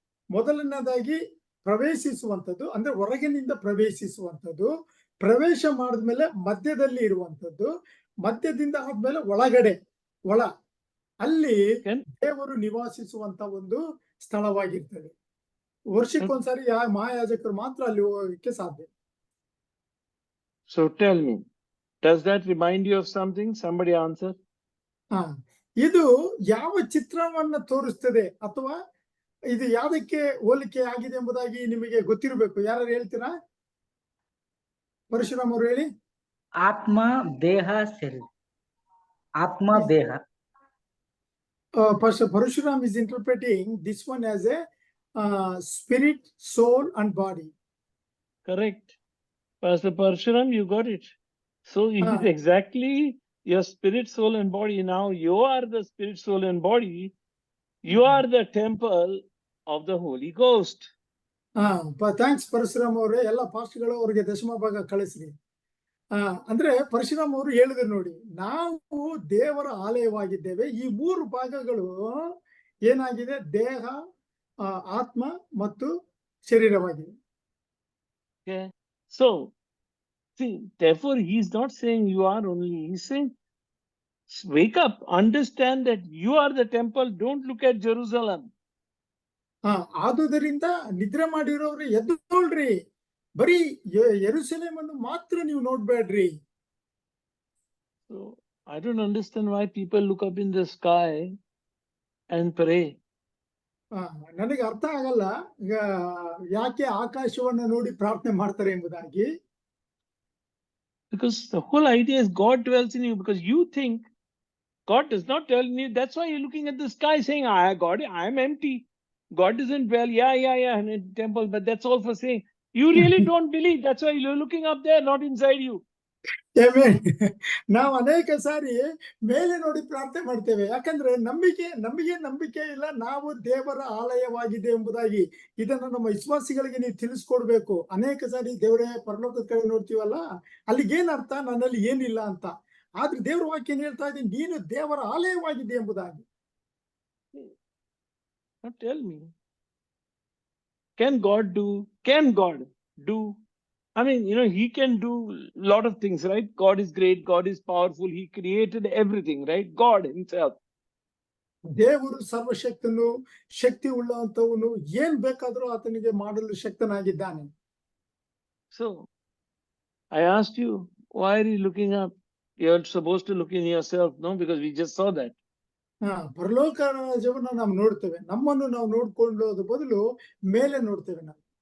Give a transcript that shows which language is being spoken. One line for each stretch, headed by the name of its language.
Kannada: ಮೊದಲನೇದಾಗಿ ಪ್ರವೇಶಿಸುವಂಥದ್ದು, ಅಂದ್ರೆ ಹೊರಗಿನಿಂದ ಪ್ರವೇಶಿಸುವಂಥದ್ದು, ಪ್ರವೇಶ ಮಾಡಿದ್ಮೇಲೆ ಮಧ್ಯದಲ್ಲಿ ಇರುವಂಥದ್ದು, ಮಧ್ಯದಿಂದ ಆದ್ಮೇಲೆ ಒಳಗಡೆ ಅಲ್ಲಿ ದೇವರು ನಿವಾಸಿಸುವಂತ ಒಂದು ಸ್ಥಳವಾಗಿರ್ತದೆ. ವರ್ಷಕ್ಕೊಂದ್ಸಾರಿ ಮಹಾಯಾಜಕರು ಮಾತ್ರ ಅಲ್ಲಿ ಹೋಗೋದಕ್ಕೆ ಸಾಧ್ಯ.
English: So tell me, does that remind you of something? Somebody answer.
Kannada: ಹಾ, ಇದು ಯಾವ ಚಿತ್ರವನ್ನ ತೋರಿಸ್ತದೆ ಅಥವಾ ಇದು ಯಾವುದಕ್ಕೆ ಹೋಲಿಕೆ ಆಗಿದೆ ಎಂಬುದಾಗಿ ನಿಮಗೆ ಗೊತ್ತಿರಬೇಕು. ಯಾರು ಹೇಳ್ತೀರಾ? ಪರಶುರಾಮ್ ಅವರು ಹೇಳಿ. ಆತ್ಮ, ದೇಹ, ಶರೀರ. ಆತ್ಮ, ದೇಹ.
English: Pastor Parashuram is interpreting this one as a spirit, soul, and body. Correct. Pastor Parshuram, you got it. So it is Ah. exactly your spirit, soul, and body. Now you are the spirit, soul, and body. You are the temple of the Holy Ghost.
Kannada: Thanks Parashuram ಅವರೇ. ಎಲ್ಲ ಪಾಸ್ಟ್ಗಳು ಅವರಿಗೆ ದಶಮ ಭಾಗ ಕಳಿಸ್ರಿ. ಅಂದ್ರೆ ಪರಶುರಾಮ್ ಅವರು ಹೇಳಿದ್ರು ನೋಡಿ, ನಾವು ದೇವರ ಆಲಯವಾಗಿದ್ದೇವೆ. ಈ 3 ಭಾಗಗಳು ಏನಾಗಿದೆ? ದೇಹ, ಆತ್ಮ ಮತ್ತು ಶರೀರವಾಗಿದೆ.
English: Okay. So, see, therefore, he's not saying you are only. He's saying, wake up, understand that you are the temple. Don't look at Jerusalem.
Kannada: ಆದುದರಿಂದ ನಿದ್ರೆ ಮಾಡಿರೋರು ಎದ್ದೇಳ್ರಿ, ಬರೀ ಯೆರೂಸಲೇಮ್ ಅನ್ನು ಮಾತ್ರ ನೀವು ನೋಡ್ಬೇಡ್ರಿ.
English: So I don't understand why people look up in the sky and pray.
Kannada: ನನಗೆ ಅರ್ಥ ಆಗಲ್ಲ ಯಾಕೆ ಆಕಾಶವನ್ನ ನೋಡಿ ಪ್ರಾರ್ಥನೆ ಮಾಡ್ತಾರೆ ಎಂಬುದಾಗಿ.
English: Because the whole idea is God dwells in you, because you think God does not dwell in you. That's why you're looking at the sky saying, God, I am empty. God doesn't dwell. Yeah, in a temple, but that's all for saying. You really don't believe. That's why you're looking up there, not inside you.
Kannada: ನಾವು ಅನೇಕ ಸಾರಿ ಮೇಲೆ ನೋಡಿ ಪ್ರಾರ್ಥನೆ ಮಾಡ್ತೇವೆ. ಯಾಕಂದ್ರೆ ನಂಬಿಕೆ ಇಲ್ಲ ನಾವು ದೇವರ ಆಲಯವಾಗಿದೆ ಎಂಬುದಾಗಿ. ಇದನ್ನ ನಮ್ಮ ವಿಶ್ವಾಸಿಗಳಿಗೆ ನೀವು ತಿಳಿಸ್ಕೊಡ್ಬೇಕು. ಅನೇಕ ಸಾರಿ ದೇವರೇ ಪರಲೋಕದ ಕಡೆ ನೋಡ್ತೀವಲ್ಲ, ಅಲ್ಲಿಗೇನ್ ಅರ್ಥ? ನನ್ನಲ್ಲಿ ಏನಿಲ್ಲ ಅಂತ. ಆದ್ರೆ ದೇವರ ವಾಕ್ಯ ಹೇಳ್ತಾ ಇದೆ, ನೀನು ದೇವರ ಆಲಯವಾಗಿದೆ ಎಂಬುದಾಗಿ.
English: Now tell me, can God do? I mean, he can do a lot of things, right? God is great. God is powerful. He created everything, right? God himself.
Kannada: ದೇವರು ಸರ್ವಶಕ್ತನು, ಶಕ್ತಿ ಉಳ್ಳಂತವನು, ಏನ್ ಬೇಕಾದ್ರೂ ಆತನಿಗೆ ಮಾಡಲು ಶಕ್ತನಾಗಿದ್ದಾನೆ.
English: So I asked you, why are you looking up? You're supposed to look in yourself, no? Because we just saw that.
Kannada: ಪರಲೋಕ ರಾಜ್ಯವನ್ನ ನಾವು ನೋಡ್ತೇವೆ. ನಮ್ಮನ್ನು ನಾವು ನೋಡ್ಕೊಳ್ಳೋದು ಬದಲು ಮೇಲೆ ನೋಡ್ತೇವೆ ನಾವು.